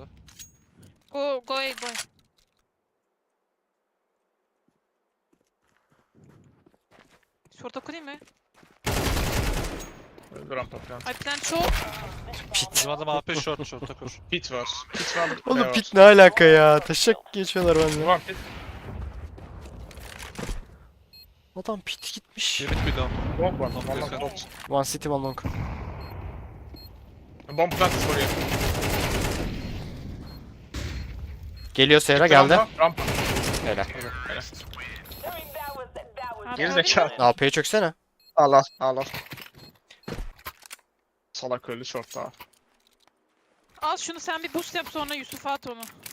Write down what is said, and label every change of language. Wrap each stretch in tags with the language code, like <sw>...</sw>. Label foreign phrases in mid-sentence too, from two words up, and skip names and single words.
<tr>Go. Short'a kurayım mı? Öldü rampa falan. Ay bir tane çok. Bizim adam AP short'a kur. Pit var. Pit var. B Oğlum var. pit ne alaka ya? Taşak geçiyorlar bende. Var pit. Adam pit gitmiş. Bir mid bir long. Long var. Long Long yakın. long.</tr> <en>One city one long. Bomb plant</en> <tr>oraya. Geliyor Seyra geldi. Rampa. Helal. Gerizekalı. AP'yi çöksene. Al. Salak öldü short'ta. Al şunu sen bir boost yap sonra Yusuf'a at onu.</tr>